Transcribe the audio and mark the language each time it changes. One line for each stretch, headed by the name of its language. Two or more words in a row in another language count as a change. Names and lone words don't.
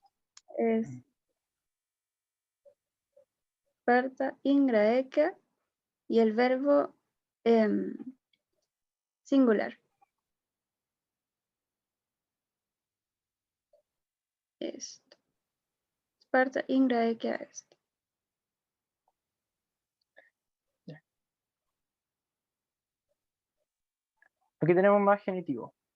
Spanish: Es Esparta,
Latin: in Graeca,
Spanish: y el verbo singular. Esto.
Latin: Esparta, in Graeca est.
Spanish: Aquí tenemos más genitivo.